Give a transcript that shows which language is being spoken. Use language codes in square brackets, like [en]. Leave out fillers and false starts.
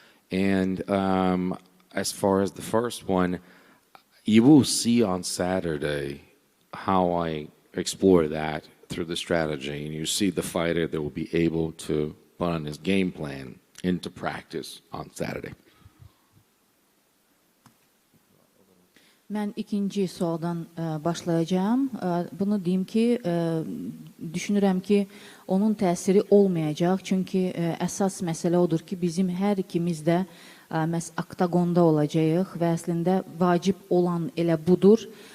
[en] And as far as the first one, you will see on Saturday how I explore that through the strategy, and you see the fighter that will be able to put on his game plan into practice on Saturday. [az] Mən ikinci sualdan başlayacağım. Bunu deyim ki, düşünürəm ki, onun təsiri olmayacaq. Çünki əsas məsələ odur ki, bizim hər ikimiz də oktagonda olacağıq və əslində vacib olan elə budur.